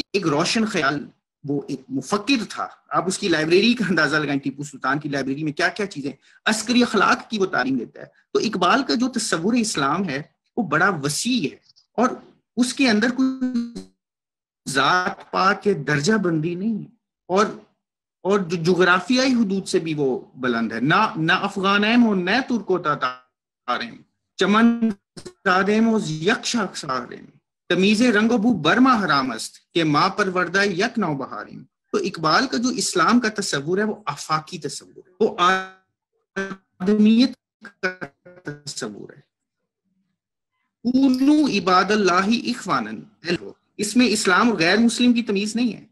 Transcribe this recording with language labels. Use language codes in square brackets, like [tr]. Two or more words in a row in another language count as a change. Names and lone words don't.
[ur] ایک روشن خیال، وہ ایک مفکر تھا. آپ اس کی لائبریری کا اندازہ لگائیں، ٹیپو سلطان کی لائبریری میں کیا کیا چیزیں، عسکری اخلاق کی وہ تعلیم دیتا ہے. تو اقبال کا جو تصور اسلام ہے وہ بڑا وسیع ہے اور اس کے اندر کوئی ذات پات کے درجہ بندی نہیں ہے، اور جو جغرافیائی حدود سے بھی وہ بلند ہے. [fa] نہ افغانیم و نہ ترکو تاتاریم، چمن زادیم و یک شاخساریم، تمیز رنگ و بو برما حرام است کہ ماں پروردہ یک نو بہاریم. [ur] تو اقبال کا جو اسلام کا تصور ہے وہ آفاقی تصور ہے، وہ آدمیت کا تصور ہے. [ar] کونوا عباد اللہ اخوانا، [ur] اس میں اسلام اور غیر مسلم کی تمیز نہیں ہے.